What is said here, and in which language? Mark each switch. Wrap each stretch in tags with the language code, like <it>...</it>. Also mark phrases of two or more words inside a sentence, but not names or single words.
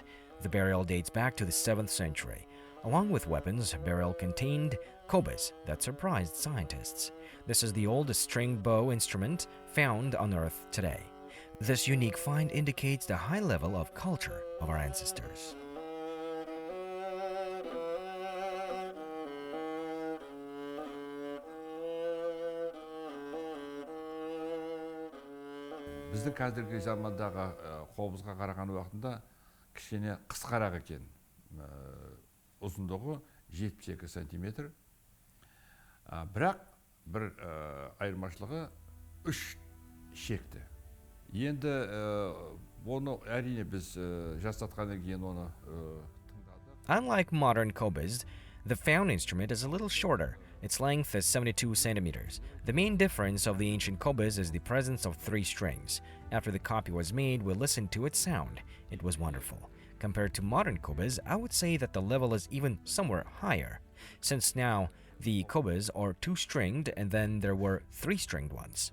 <en>The burial dates back to the 7th century. Along with weapons, burial contained kobyz that surprised scientists. This is the oldest stringed bow instrument found on Earth today. This unique find indicates the high level of culture of our ancestors.</en> <kk>Біздің қазіргі замандағы қобызға қараған уақытында кішкене қысқарақ екен. Ұзындығы 72 сантиметр. Бірақ бір айырмашылығы 3 шекті. Енді оны әрине біз жасатқаннан кейін оны тыңдадық.</kk> <en>Unlike modern kobyz, the found instrument is a little shorter. Its length is 72 centimeters. The main difference of the ancient kobyz is the presence of 3 strings. After the copy was made, we listened to its sound. It was wonderful. Compared to modern kobyz, I would say that the level is even somewhere higher, since now the kobyz are 2-stringed and then there were 3-stringed ones.</en>